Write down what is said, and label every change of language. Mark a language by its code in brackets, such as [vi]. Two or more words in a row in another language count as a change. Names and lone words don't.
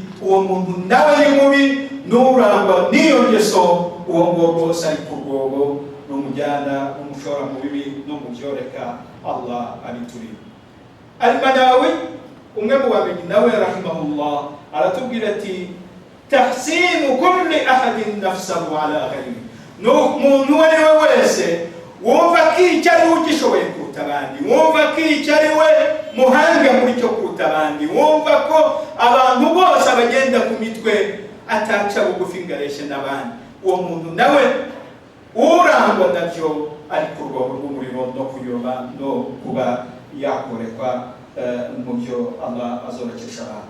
[rw] Uwo muntu nawe ni mubi n'urangwa n'iyo ngeso, uwo nguwo rwose ari ku rwobo n'umujyana umushora mu bibi no mu byoreka. Allah abiturinde. Al-Manawi umwe mu bamenyi nawe rahimahullah aratubwira ati [ar] تحسين كل أحد نفسه على غيره, [rw] n'umuntu uwo ari we wese wumva ko icyo ari we ugishoboye kuruta abandi, wumva ko icyo ari we muhanga muri cyo kuruta abandi, wumva ko abantu bose bagenda ku mitwe ataca bugufi ngareshe n'abandi, uwo muntu nawe urangwa nabyo ari ku rwego rw'umuriro no kuyoba no kuba yakorekwa mu byo Allah azorekesha abantu.